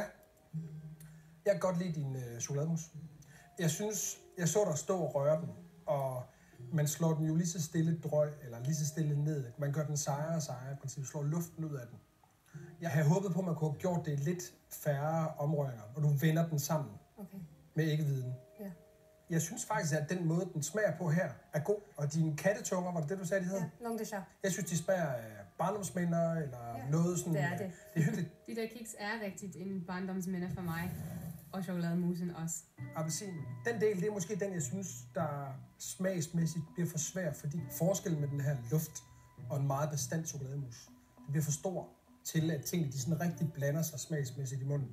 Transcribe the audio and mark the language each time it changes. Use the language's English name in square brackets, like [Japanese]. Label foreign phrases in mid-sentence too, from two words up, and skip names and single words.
[Danish] Jeg kan godt lide din chokolademus. Jeg synes, jeg så dig stå og røre den, og man slår den jo lige så stille drøg, eller lige så stille ned. Man gør den sejere og sejere, i princippet slår luften ud af den. Jeg havde håbet på, at man kunne have gjort det i lidt færre omrøringer, og du vender den sammen med æggeviden. Ja. Jeg synes faktisk, at den måde, den smager på her, er god. Og dine kattetunger, var det det, du sagde, de hedder? Ja, [French] langue de chat. [Danish] Jeg synes, de smager af barndomsminder, eller noget sådan. det er det. Det er hyggeligt. De der kiks er rigtigt en barndomsminde for mig. og chokolademusen også. Appelsin. Den del, det er måske den, jeg synes, der smagsmæssigt bliver for svær, fordi forskellen med den her luft og en meget bestandt chokolademus, det bliver for stor til, at tingene de sådan rigtig blander sig smagsmæssigt i munden.